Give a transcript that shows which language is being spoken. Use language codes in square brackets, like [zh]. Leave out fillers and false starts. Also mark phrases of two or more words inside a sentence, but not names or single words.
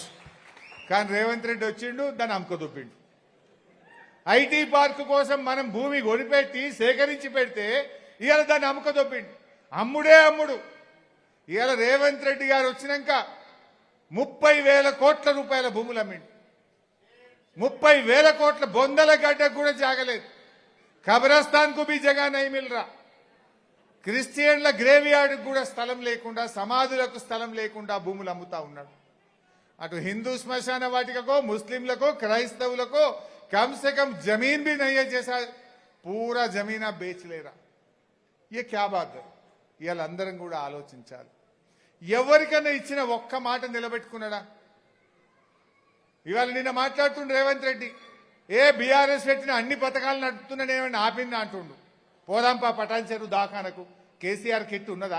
[te] కానీ రేవంత్ రెడ్డి వచ్చిండు, దాన్ని అమ్ముకదొప్పిండు. [en] IT park [te] కోసం మనం భూమి కొనిపెట్టి సేకరించి పెడితే ఇవాళ దాన్ని అమ్ముకదొప్పిండు. అమ్ముడు. ఇవాళ రేవంత్ రెడ్డి గారు వచ్చినాక 30,000 కోట్ల రూపాయల భూములు అమ్మిండు. 30,000 కోట్ల బొందల గడ్డకు కూడా జాగలేదు. [hi] कब्रिस्तान को भी जगह नहीं मिल रहा. [te] క్రిస్టియన్ల [en] grave yard [te] కూడా స్థలం లేకుండా, సమాధులకు స్థలం లేకుండా భూములు అమ్ముతా ఉన్నాడు. అటు హిందూ శ్మశాన వాటికకో, ముస్లింలకో, క్రైస్తవులకో [hi] कम से कम जमीन भी नहीं है, जैसा पूरा जमीन आप बेच ले रहा. ये क्या बात है? [te] ఇవాళ అందరం కూడా ఆలోచించాలి. ఎవరికైనా ఇచ్చిన ఒక్క మాట నిలబెట్టుకున్నాడా? ఇవాళ నిన్న మాట్లాడుతుండే రేవంత్ రెడ్డి బీఆర్ఎస్ పెట్టిన అన్ని పథకాలు నడుపుతున్నానేమని ఆపిందా అంటుండు. పోదాంపా పటాన్ చెరువు దాఖానకు. కేసీఆర్ కిట్ ఉన్నదా?